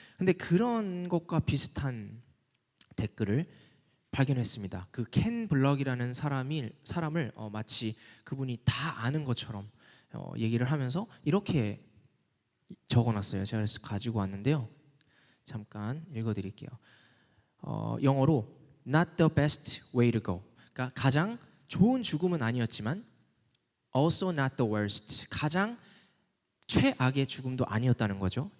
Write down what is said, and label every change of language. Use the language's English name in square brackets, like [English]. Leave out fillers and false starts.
[Korean] 근데 그런 것과 비슷한 댓글을 발견했습니다. 그 켄 블럭이라는 사람을 마치 그분이 다 아는 것처럼 얘기를 하면서 이렇게 적어놨어요. 제가 그래서 가지고 왔는데요. 잠깐 읽어드릴게요. 영어로 [English] Not the best way to go. [Korean] 그러니까 가장 좋은 죽음은 아니었지만 [English] Also not the worst. [Korean] 가장 최악의 죽음도 아니었다는 거죠.